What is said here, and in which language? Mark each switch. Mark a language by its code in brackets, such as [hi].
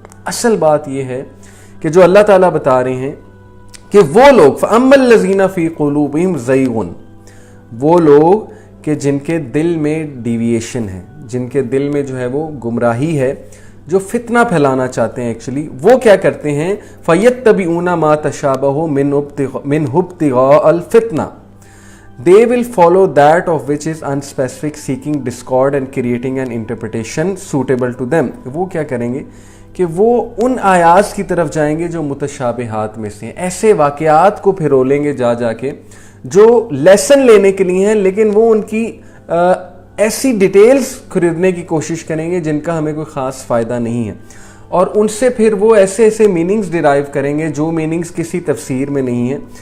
[ur] اصل بات یہ ہے کہ جو اللہ تعالیٰ بتا رہے ہیں کہ وہ لوگ [ar] فَأَمَّا الَّذِينَ فِي قُلُوبِهِمْ زَيْغٌ، [ur] وہ لوگ کہ جن کے دل میں ڈیویشن ہے، جن کے دل میں جو ہے وہ گمراہی ہے، جو فتنہ پھیلانا چاہتے ہیں ایکچولی، وہ کیا کرتے ہیں [ar] فَيَتَّبِعُونَ مَا تَشَابَهَ مِنْهُ ابْتِغَاءَ الْفِتْنَةِ. [en] They will follow that of which is unspecific, seeking discord and creating an interpretation suitable to them. [ur] وہ کیا کریں گے کہ وہ ان آیات کی طرف جائیں گے جو متشابہات میں سے ہیں، ایسے واقعات کو پھرولیں گے جا کے جو لیسن لینے کے لیے ہیں، لیکن وہ ان کی ایسی ڈیٹیلز خریدنے کی کوشش کریں گے جن کا ہمیں کوئی خاص فائدہ نہیں ہے، اور ان سے پھر وہ ایسے میننگز ڈیرائیو کریں گے جو میننگز کسی تفسیر میں نہیں ہیں.